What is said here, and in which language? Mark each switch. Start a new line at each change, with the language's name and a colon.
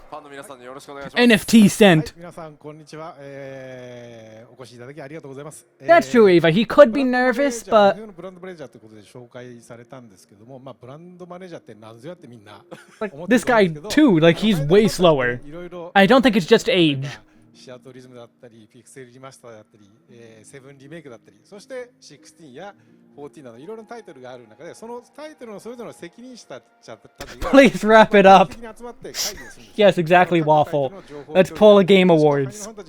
Japanese: 皆さんによろしくお願いします。
English: NFT sent.
Japanese: 皆さんこんにちは。お越しいただきありがとうございます。
English: That's true, Eva. He could be nervous, but
Japanese: ブランドマネージャーということで紹介されたんですけども、まあブランドマネージャーって何ぞやってみんな
English: like this guy too, like he's way slower. I don't think it's just age.
Japanese: シアトリズムだったり、ピクセルリマスターだったり、セブンリメイクだったり、そして16や14などいろいろなタイトルがある中で、そのタイトルのそれぞれの責任者たちが
English: Please wrap it up. Yes, exactly, Waffle. Let's pull a game awards.